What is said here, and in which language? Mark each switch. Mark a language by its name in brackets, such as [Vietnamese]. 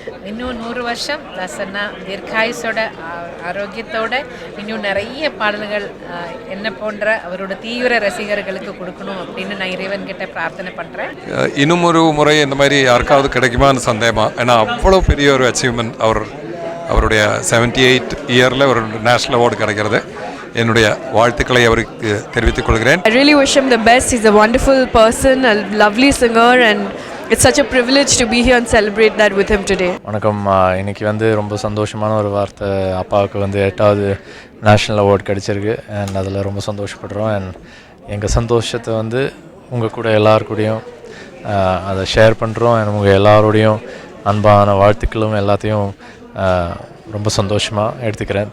[Tamil] இன்னும் 100 வருஷம் தாசண்ணா தீர்காயுசோட ஆரோக்கியத்தோட இன்னும் நிறைய பாடல்கள் என்ன போன்ற அவரோட தீவிர ரசிகர்களுக்கு கொடுக்கணும் அப்படின்னு நான் இறைவன்கிட்ட பிரார்த்தனை பண்ணுறேன். இன்னும் ஒரு முறை இந்த மாதிரி யாருக்காவது கிடைக்குமான்னு சந்தேகமா. ஏன்னா அவ்வளோ பெரிய ஒரு அச்சீவ்மெண்ட். அவருடைய 78 இயரில் ஒரு நேஷ்னல் அவார்டு கிடைக்கிறது. என்னுடைய வாழ்த்துக்களை அவருக்கு தெரிவித்துக் கொள்கிறேன். [English] I really wish him the best. He's a wonderful person, a lovely singer, and it's such a privilege to be here and celebrate that with him today. [Tamil] வணக்கம். இன்னைக்கு ரொம்ப சந்தோஷமான ஒரு வார்த்தை. அப்பாவுக்கு 8வது நேஷ்னல் அவார்டு கிடச்சிருக்கு. அண்ட் அதில் ரொம்ப சந்தோஷப்படுறோம். அண்ட் எங்கள் சந்தோஷத்தை உங்கள் கூட எல்லாருக்கூடையும் அதை ஷேர் பண்ணுறோம். அண்ட் உங்கள் எல்லாரோடையும் அன்பான வாழ்த்துக்களும் எல்லாத்தையும் ரொம்ப சந்தோஷமாக எடுத்துக்கிறேன்.